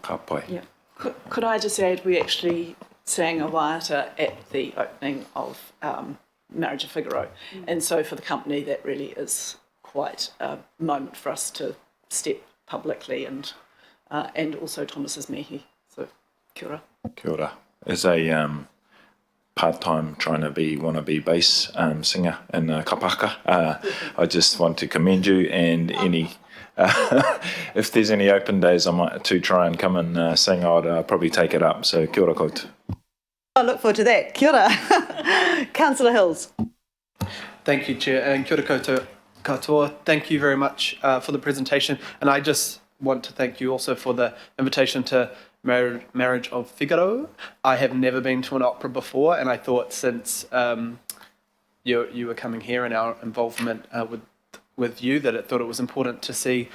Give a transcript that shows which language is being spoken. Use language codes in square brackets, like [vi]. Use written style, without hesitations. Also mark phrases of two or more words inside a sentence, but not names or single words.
[en] Yeah. Could I just add, we actually sang a waiata at the opening of Marriage of Figaro. And so for the company, that really is quite a moment for us to step publicly, and also Thomas's mihi. [mi] So kia ora. Kia ora. [en] As a part-time trying to be wannabe bass singer in kapaka, I just want to commend you, and any if there's any open days I might to try and come and sing, I'd probably take it up. [mi] So kia ora koutou. [en] I look forward to that. [mi] Kia ora. [en] Councillor Hills. Thank you, Chair, and [mi] kia ora koutou katoa. [en] Thank you very much for the presentation, and I just want to thank you also for the invitation to Marriage of Figaro. I have never been to an opera before, and I thought since you were coming here and our involvement with you, that I thought it was important to see.